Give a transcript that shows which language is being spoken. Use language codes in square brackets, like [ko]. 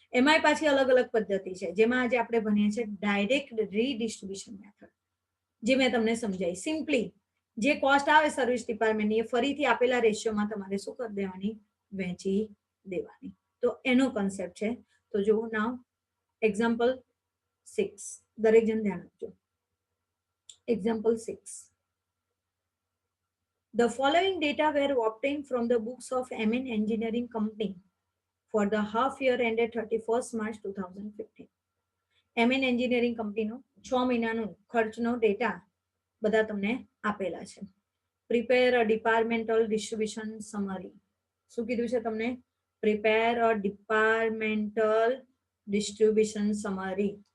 [gu] એમાંય પાછી અલગ અલગ પદ્ધતિ છે, જેમાં આજે આપણે ભણીએ છીએ ડાયરેક્ટ રીડિસ્ટ્રીબ્યુશન મેથડ, જે મેં તમને સમજાવી. સિમ્પલી જે કોસ્ટ આવે સર્વિસ ડિપાર્ટમેન્ટની એ ફરીથી આપેલા રેશિયોમાં તમારે શું કરી દેવાની, વહેંચી દેવાની. તો એનો કન્સેપ્ટ છે. તો જો નાવ એક્ઝામ્પલ 6, દરેક જણ ધ્યાન આપજો. [en] Example 6. The following data were obtained from the books of MN Engineering Company for the half year ended 31st March 2015. [gu] MN Engineering Company નો 6 મહિનાનો ખર્ચનો ડેટા બધા તમને આપેલા છે. [en] Prepare a departmental distribution summary. [gu] શું કીધું છે તમને? [en] Prepare a departmental distribution summary.